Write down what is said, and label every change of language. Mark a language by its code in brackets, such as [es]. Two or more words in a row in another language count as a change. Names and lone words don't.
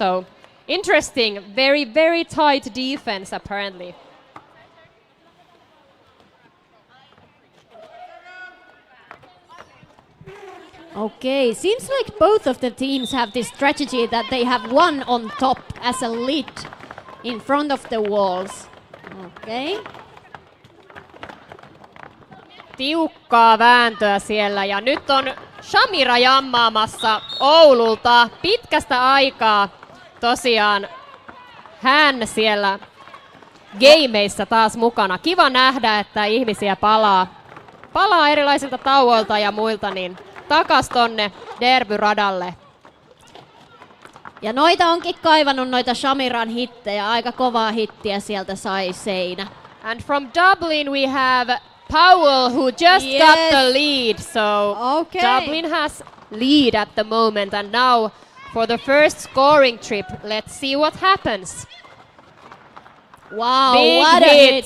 [en] So interesting, very, very tight defense apparently. Okay, seems like both of the teams have this strategy that they have one on top as a lid in front of the walls. Okay. [fi] Tiukkaa vääntöä siellä ja nyt on Shamira jammaamassa Oululta pitkästä aikaa. Tosiaan hän siellä gameissa taas mukana. Kiva nähdä, että ihmisiä palaa erilaisilta tauoilta ja muilta niin takas tonne derbyradalle. Ja noita onkin kaivannut noita Shamiran hittejä. Aika kovaa hittiä sieltä sai Seinä. [en] And from Dublin we have Powell who just got the lead. So Dublin has lead at the moment and now for the first scoring trip, let's see what happens. Wow, Big what hit.